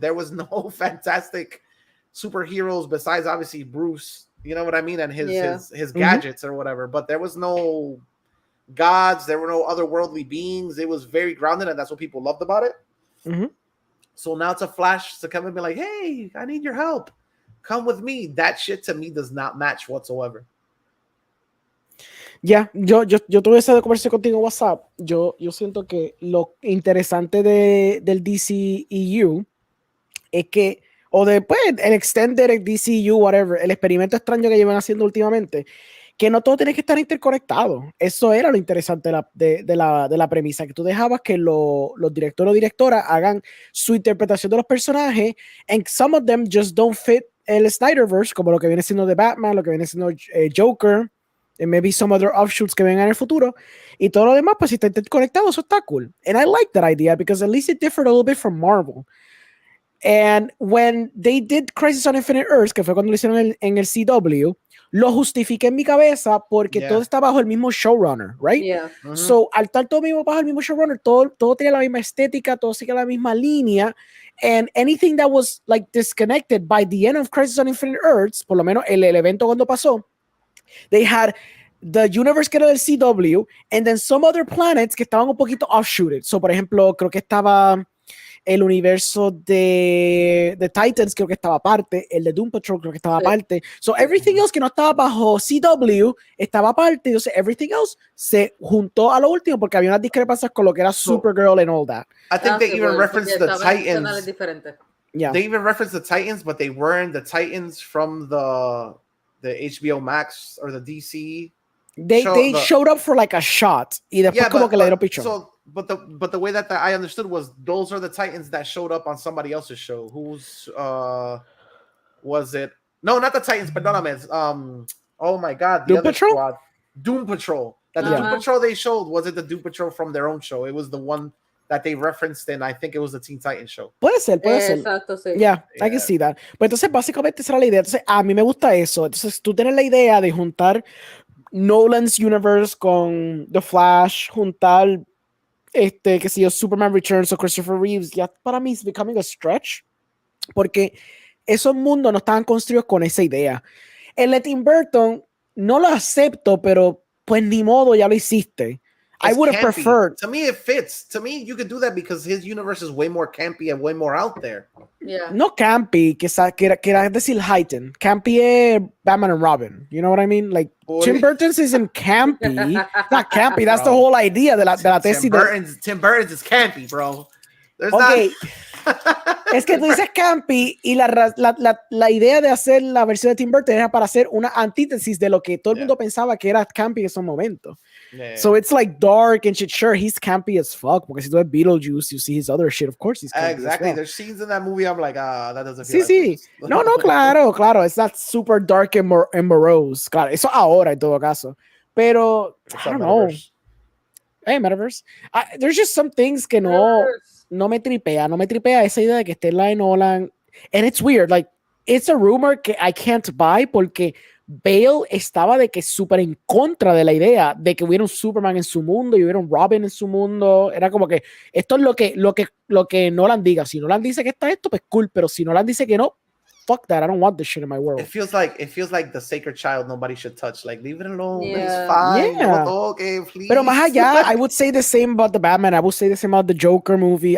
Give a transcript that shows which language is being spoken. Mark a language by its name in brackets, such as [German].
[English] There was no fantastic superheroes besides obviously Bruce, you know what I mean, and his gadgets or whatever, but there was no gods, there were no otherworldly beings. It was very grounded, and that's what people loved about it. So now to Flash to come and be like, hey, I need your help, come with me, that shit to me does not match whatsoever. [Spanish] Ya, yo tuve esa conversación contigo en WhatsApp. Yo siento que lo interesante del DCEU es que, o después el Extended DCU, [English] whatever, [Spanish] el experimento extraño que llevan haciendo últimamente, que no todo tiene que estar interconectado. Eso era lo interesante de la premisa, que tú dejabas que los directores o directoras hagan su interpretación de los personajes, [English] and some of them just don't fit [Spanish] el Snyderverse, como lo que viene siendo de Batman, lo que viene siendo Joker, [English] and maybe some other offshoots [Spanish] que vengan en el futuro, y todo lo demás, pues si está interconectado, eso está [English] cool. And I like that idea because at least it differed a little bit from Marvel. And when they did Crisis on Infinite Earths, [Spanish] que fue cuando lo hicieron en el CW, lo justifiqué en mi cabeza porque todo está bajo el mismo showrunner, [English] right? Yeah. So, [Spanish] al estar todo mismo bajo el mismo showrunner, todo tenía la misma estética, todo seguía la misma línea, [English] and anything that was like disconnected by the end of Crisis on Infinite Earths, [Spanish] por lo menos el evento cuando pasó, [English] they had the universe [Spanish] que era del CW, [English] and then some other planets [Spanish] que estaban un poquito [English] offshooted. So, [Spanish] por ejemplo, creo que estaba el universo de Titans, creo que estaba aparte, el de Doom Patrol creo que estaba aparte. [English] So everything else [Spanish] que no estaba bajo CW estaba aparte, entonces [English] everything else [Spanish] se juntó a lo último porque había unas discrepancias con lo que era Supergirl [English] and all that. I think they even referenced the Titans. Yeah. They even referenced the Titans, but they weren't the Titans from the HBO Max or the DC. They showed up for like a shot [Spanish] y después como que le dieron pichón. [English] So, but the way that I understood was those are the Titans that showed up on somebody else's show. Who's was it? No, not the Titans, but oh my god, the Doom other Patrol? squad, Doom Patrol. That the Doom Patrol they showed, was it the Doom Patrol from their own show? It was the one that they referenced in, I think it was the Teen Titans show. [Spanish] Puede ser. Exacto, sí. [English] Yeah, I can see that. [Spanish] Pues entonces básicamente esa era la idea. Entonces a mí me gusta eso. Entonces tú tienes la idea de juntar [English] Nolan's universe [Spanish] con The Flash, juntar que si yo Superman Returns o Christopher Reeves, ya para mí es [English] becoming a stretch, [Spanish] porque esos mundos no estaban construidos con esa idea. El de Tim Burton no lo acepto, pero pues ni modo, ya lo hiciste. [English] I would have preferred. To me, it fits. To me, you could do that because his universe is way more campy and way more out there. Yeah. [Spanish] No [English] campy, [Spanish] que era decir [English] heightened. Campy [Spanish] es [English] Batman and Robin. You know what I mean? Like, Tim Burton's isn't campy. Not campy. That's the whole idea [Spanish] de la tesis. [English] Tim Burton's is campy, bro. Okay. [Spanish] Es que tú dices campy y la idea de hacer la versión de Tim Burton era para hacer una antítesis de lo que todo el mundo pensaba que era campy en esos momentos. [English] So it's like dark and shit. Sure, he's campy as fuck [Spanish] porque si tú ves [English] Beetlejuice, you see his other shit. Of course he's campy. Exactly. Well. There's scenes in that movie I'm like, that doesn't feel [Spanish] Sí. No, claro. [English] It's not super dark and morose. [Spanish] Claro, eso ahora en todo caso. Pero, [English] I don't know. Hey, Metaverse. There's just some things [Spanish] que no me tripea esa idea de que esté la de Nolan. [English] And it's weird, like, it's a rumor [Spanish] que [English] I can't buy [Spanish] porque Bale estaba de que súper en contra de la idea de que hubiera un Superman en su mundo y hubiera un Robin en su mundo. Era como que esto es lo que Nolan diga. Si Nolan dice que está esto, pues cool, pero si Nolan dice que no, [English] fuck that, I don't want this shit in my world. It feels like the sacred child nobody should touch. Like, leave it alone. Yeah. It's fine. Yeah. Okay, please. [Spanish] Pero más allá, [English] I would say the same about the Batman. I would say the same about the Joker movie.